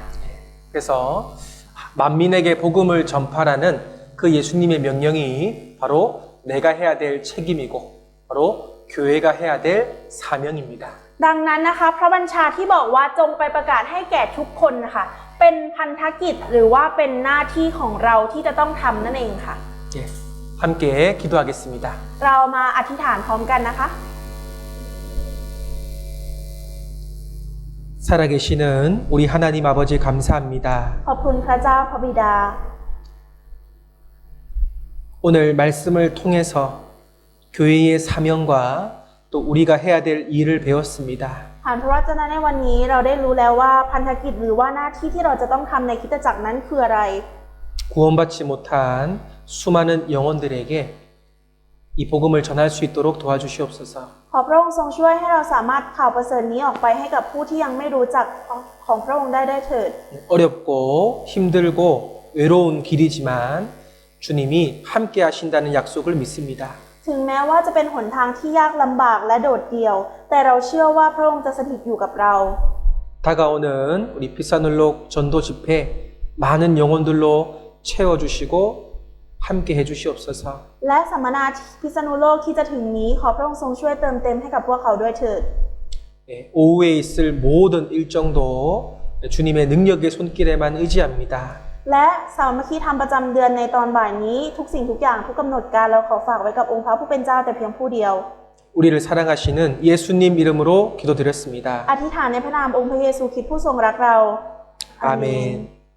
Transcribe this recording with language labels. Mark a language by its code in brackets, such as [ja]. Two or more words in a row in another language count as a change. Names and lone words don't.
[ko] 그래서 만민에게 복음을 전파라는 그 예수님의 명령이 바로 내가 해야 될 책임이고 바로 교회가 해야 될 사명입니다. [th] ดังนั้นนะคะพระบัญชาที่บอกว่าจงไปประกาศให้แก่ทุกคนนะคะเป็นพันธกิจหรือว่าเป็นหน้าที่ของเราที่จะต้องทำนั่นเองค่ะ [ko] 예, 함께 기도하겠습니다. [th] เรามาอธิษฐานพร้อมกันนะคะ [ko] 살아계시는 우리 하나님 아버지 감사합니다. [th] ขอบคุณพระเจ้าพระบิดา [ko] 오늘 말씀을 통해서 교회의 사명과 또 우리가 해야 될 일을 배웠습니다. [th] ผ่านพระวจนะในวันนี้เราได้รู้แล้วว่าพันธกิจหรือว่าหน้าที่ที่เราจะต้องทำในคริสตจักรนั้นคืออะไร [ko] 구원받지 못한 수많은 영혼들에게 이 복음을 전할 수 있도록 도와주시옵소서. [th] ขอพระองค์ทรงช่วยให้เราสามารถข่าวประเสริฐนี้ออกไปให้กับผู้ที่ยังไม่รู้จักของพระองค์ได้เถิด [ko] 어렵고 힘들고 외로운 길이지만 주님이 함께 하신다는 약속을 믿습니다. [th] ถึงแม้ว่าจะเป็นหนทางที่ยากลำบากและโดดเดี่ยว แต่เราเชื่อว่าพระองค์จะสถิตอยู่กับเรา [ko] 다가오는 우리 피사눌록 전도 집회 많은 영혼들로 채워주시고 함께 해주시옵소서. [th] และสัมมนาพิษณุโลกที่จะถึงนี้ขอพระองค์ทรงช่วยเติมเต็มให้กับพวกเขาด้วยเถิด [ko] 오후에 있을 모든 일정도 주님의 능력의 손길에만 의지합니다. [th] และสามัคคีธรรมประจำเดือนในตอนบ่ายนี้ทุกสิ่งทุกอย่างทุกกำหนดการเราขอฝากไว้กับองค์พระผู้เป็นเจ้าแต่เพียงผู้เดียว [ko] 우리를 사랑하시는 예수님 이름으로 기도드렸습니다. [th] อธิษฐานในพระนามองค์พระเยซูคริสต์ผู้ทรงรักเรา [ko] 아멘.